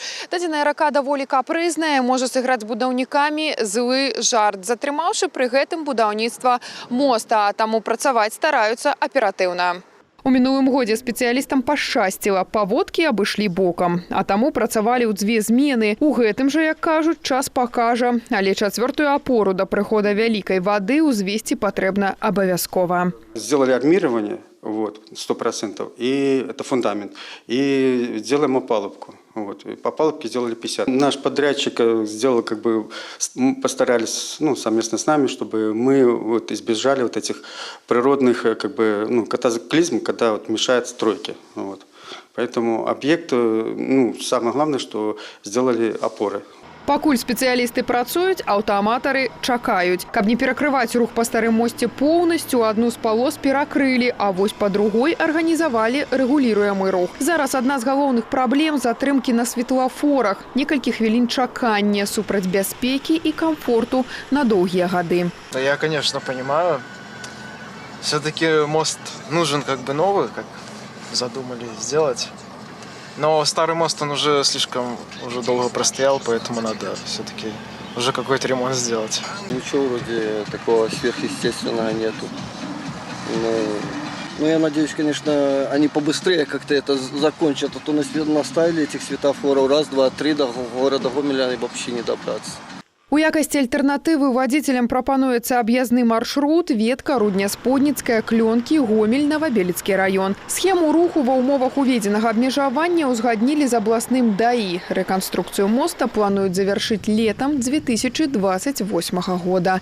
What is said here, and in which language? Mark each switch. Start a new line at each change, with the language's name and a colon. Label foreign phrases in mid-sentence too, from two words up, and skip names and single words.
Belarusian: Дадзеная рака даволі капрызная, можа сыграць з будаўнікамі злы жарт, затрымаўшы пры гэтым будаўніцтва моста, а таму працаваць стараюцца аператыўна. У мінулым годзе спецыялістам пашчасціла, паводкі абышлі бокам, а таму працавалі ў 2 змены. У гэтым жа, як кажуць, час пакажа, але 4-ю апору да прыхода вялікай вады ўзвесці патрэбна абавязкова.
Russian: Сделали армирование, 100%, и это фундамент, и делаем опалубку. И по палубке сделали 50. Наш подрядчик сделал, постарались совместно с нами, чтобы мы избежали этих природных катаклизмов, когда мешают стройке. Поэтому объект, самое главное, что сделали опоры.
Belarusian: Пакуль спецыялісты працуюць, аўтааматары чакаюць. Каб не перакрываць рух па старым мосце поўнасцю, адну з палос перакрылі, а вось па другой арганізавалі рэгуліруемы рух. Зараз адна з галоўных праблем – затрымкі на светлафорах. Некалькі хвілін чакання супраць бяспекі і камфорту на доўгія гады.
Russian: Да, я, конечно, понимаю. Все-таки мост нужен новый, как задумали сделать. Но старый мост, он уже слишком долго простоял, поэтому надо все-таки уже какой-то ремонт сделать. Ничего вроде такого сверхъестественного нету. Но я надеюсь, конечно, они побыстрее как-то это закончат. А то наставили этих светофоров 1, 2, 3 до города Гомеля и вообще не добраться.
Belarusian: У якасці альтэрнатывы вадзіцелям прапануецца аб'язны маршрут Ветка, Рудня-Сподніцкая, Клёнкі, Гомель, Новабелецкі раён. Схему руху ва ўмовах уведзенага абмежавання ўзгаднілі з абласным ДАІ. Рэканструкцыю моста плануюць завяршыць летам 2028 года.